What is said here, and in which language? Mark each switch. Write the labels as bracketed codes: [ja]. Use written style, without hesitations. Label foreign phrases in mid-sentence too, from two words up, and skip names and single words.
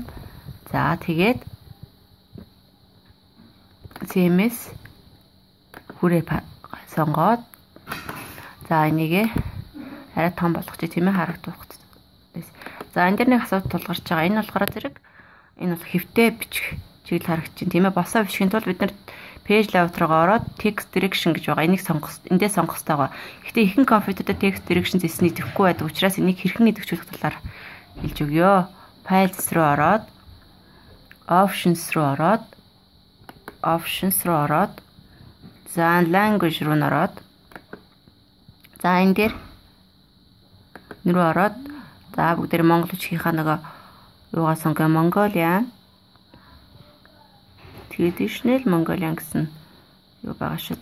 [mn] За тэгээд CMS хүрээ сонгоод за энийг арай том болгочих тийм ээ, харагдах. За энэ дээр нэг асуудал тулгарч байгаа. Энэ болохоор зэрэг энэ бол хэвтэй бичих чиглэл харагдчих тийм ээ. Босоо бичихын тулд бид нар [en] page layout [mn] руугаа ороод [en] text direction [mn] гэж байгаа. Энийг эндээ сонгох хэрэгтэй байгаа. Гэхдээ ихэнх компьютерт [en] text direction [mn] зэсний идэхгүй байдаг учраас энийг хэрхэн идэвхжүүлэх талаар хэлж өгье. Files руу ороод options руу ороод за language руу ороод за энэ дээр нэрөө ороод за бүгдээр монгол үгчийнхаа нөгөө юугаа сонгоо [en] Mongolian Traditional Mongolian [mn] гэсэн юу байгаа шүү.